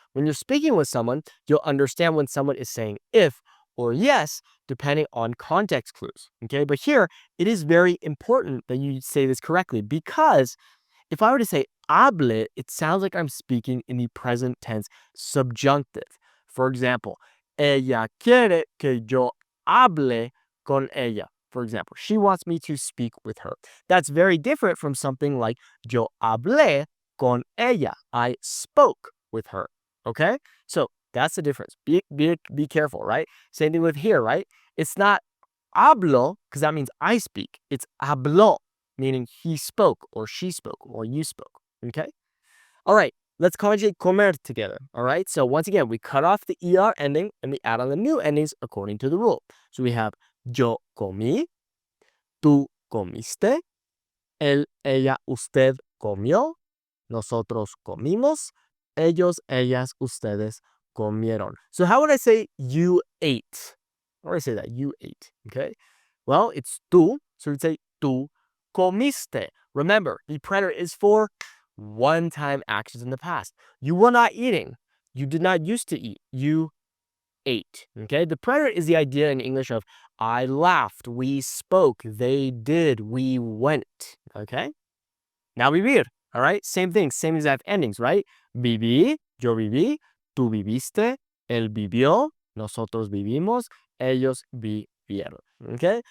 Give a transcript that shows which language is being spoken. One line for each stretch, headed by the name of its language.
English: When you're speaking with someone, you'll understand when someone is saying if or yes, depending on context clues. Okay, but here it is very important that you say this correctly, because if I were to say hable, it sounds like I'm speaking in the present tense subjunctive. For example,
Spanish: ella quiere que yo hable con ella.
English: For example, she wants me to speak with her. That's very different from something like
Spanish: yo hablé con ella.
English: I spoke with her. Okay? So that's the difference. Be careful, right? Same thing with here, right? It's not hablo, because that means I speak. It's habló, meaning he spoke, or she spoke, or you spoke. Okay? All right, let's conjugate comer together. All right, so once again, we cut off the ER ending and we add on the new endings according to the rule. So we have
Spanish: yo comí, tú comiste, él, ella, usted comió, nosotros comimos, ellos, ellas, ustedes comieron.
English: So how would I say you ate? How would I say that? You ate, okay? Well, it's tú, so we'd say
Spanish: tú comiste.
English: Remember, the preterite is for one-time actions in the past. You were not eating. You did not used to eat. You ate, okay? The preterite is the idea in English of I laughed, we spoke, they did, we went, okay? Now vivir, all right? Same thing, same exact endings, right?
Spanish: Viví, yo viví, tú viviste, él vivió, nosotros vivimos, ellos vivieron,
English: okay?